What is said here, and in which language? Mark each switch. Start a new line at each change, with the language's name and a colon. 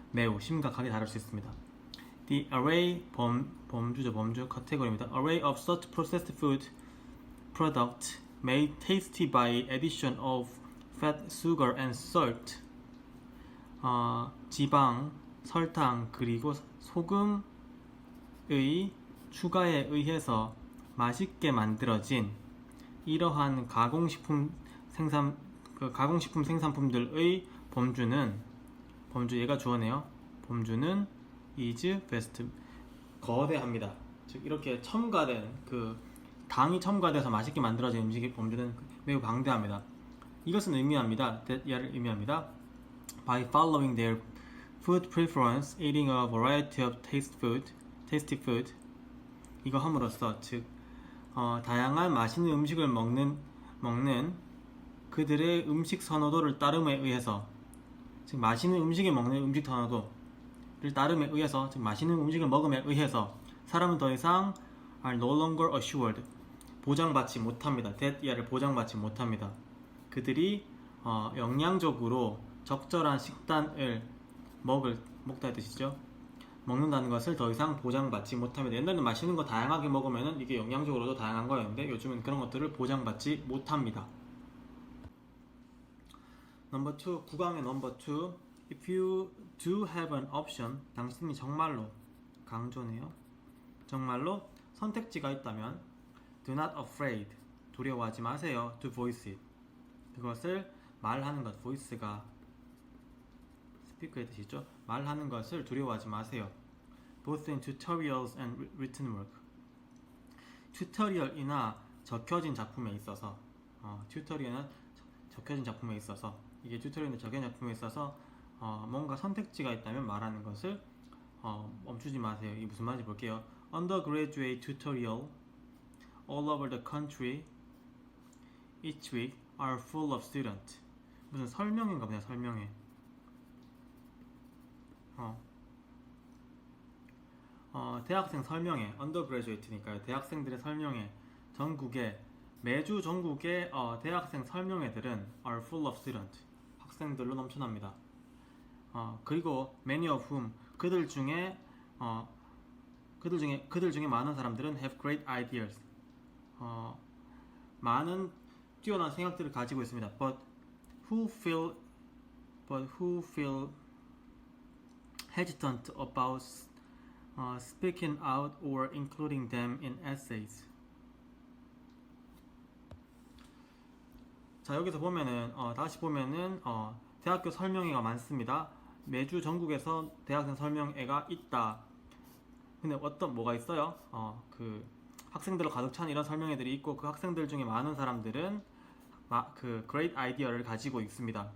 Korean: 매우 심각하게 다를 수 있습니다.
English: The array
Korean: 범주 카테고리입니다.
English: Array of such processed food product made tasty by addition of fat, sugar, and salt.
Korean: 지방, 설탕, 그리고 소금의 추가에 의해서 맛있게 만들어진 이러한 가공식품 생산품들의 범주 얘가 주어네요. 범주는
English: is vast
Korean: 거대합니다. 즉 이렇게 첨가된 당이 첨가돼서 맛있게 만들어진 음식의 범주는 매우 방대합니다. 이것은 의미합니다. 얘를 의미합니다.
English: By following their food preference, eating a variety of tasty food.
Korean: 이거 함으로써 즉 다양한 맛있는 음식을 먹는 그들의 음식 선호도를 따름에 의해서 즉 맛있는 음식을 먹는 음식 선호도를 따름에 의해서 즉 맛있는 음식을 먹음에 의해서 사람은 더 이상
English: are no longer assured
Korean: 보장받지 못합니다. that 얘를 보장받지 못합니다. 그들이 영양적으로 적절한 식단을 먹다의 뜻이죠. 먹는다는 것을 더 이상 보장받지 못합니다. 옛날에는 맛있는 거 다양하게 먹으면 이게 영양적으로도 다양한 거였는데 요즘은 그런 것들을 보장받지 못합니다. 넘버 2, 9강의 넘버 2.
English: If you do have an option,
Korean: 당신이 정말로 강조네요. 정말로 선택지가 있다면
English: do not afraid,
Korean: 두려워하지 마세요.
English: to voice it,
Korean: 그것을 말하는 것, voice가 스피커의 뜻이죠. 말하는 것을 두려워하지 마세요.
English: Both in tutorials and written work.
Korean: 튜토리얼이나 적혀진 작품에 있어서 튜토리얼은 적혀진 작품에 있어서 이게 튜토리얼이나 적혀진 작품에 있어서 뭔가 선택지가 있다면 말하는 것을 멈추지 마세요. 이게 무슨 말인지 볼게요.
English: Undergraduate tutorial all over the country each week are full of students.
Korean: 무슨 설명인가 보냐, 설명회. 대학생 설명회, undergraduate니까요. 대학생들의 설명회. 매주 전국의 대학생 설명회들은
English: are full of students.
Korean: 학생들로 넘쳐납니다.
English: 그리고 many of whom,
Korean: 그들 중에 많은 사람들은
English: have great ideas.
Korean: 많은 뛰어난 생각들을 가지고 있습니다.
English: But who feel hesitant about speaking out or including them in essays.
Korean: 자, 여기서 보면은 다시 보면은 대학교 설명회가 많습니다. 매주 전국에서 대학생 설명회가 있다. 근데 뭐가 있어요? 그 학생들로 가득 찬 이런 설명회들이 있고 그 학생들 중에 많은 사람들은 그
English: great idea
Korean: 를 가지고 있습니다.